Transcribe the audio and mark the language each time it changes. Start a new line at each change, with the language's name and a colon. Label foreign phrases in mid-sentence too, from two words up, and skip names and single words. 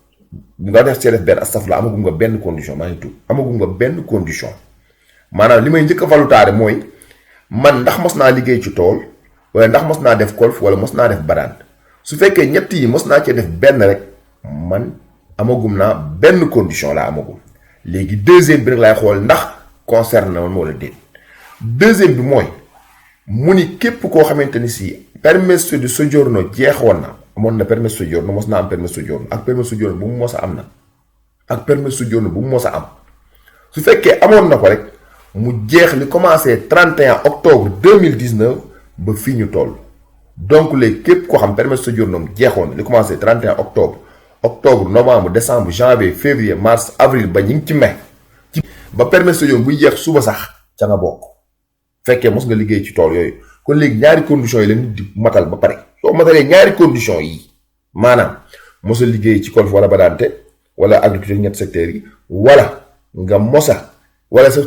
Wolof: nga def cee def benn astafurlah amagum nga benn condition maa ngi tudd amagum nga benn condition maanaam li may njëkk a valutaare mooy man ndax mos naa liggéey ci tool wala ndax mos naa def golf wala mos naa def badante su fekkee ñett yi mos naa cee def benn rek man amagum naa benn condition laa amagum léegi deuxième bi rek laay xool ndax concerne na man wala déet deuxième bi mooy mu ni képp koo xamante ni si
Italian: permesso di soggiorno
Wolof: jeexoon na amoon na
Italian: permesso di soggiorno
Wolof: mos naa am
Italian: permesso di soggiorno
Wolof: ak
Italian: permesso di soggiorno
Wolof: bu mu mos a am na ak
Italian: permesso di soggiorno
Wolof: bu mu mos a am su fekkee amoon na ko rek mu jeex li
French: commencé 31 octobre 2019
Wolof: ba fii ñu toll donc léegi képp koo xam
Italian: permesso di soggiorno
Wolof: jeexoon na li
French: commencé 31 octobre novembre décembre janvier février mars avril
Wolof: ba ñu ngi ci mai ba
Italian: permesso di soggiorno
Wolof: buy jeex suba sax ca nga bokk fekkee mos nga liggéey ci tool yooyu kon léegi ñaari conditions yi la nit di matal ba pare soo matalee ñaari conditions yi maanaam mos a liggéey ci golf wala badante wala agriculture ñetti secteurs yi wala nga mosa wala sa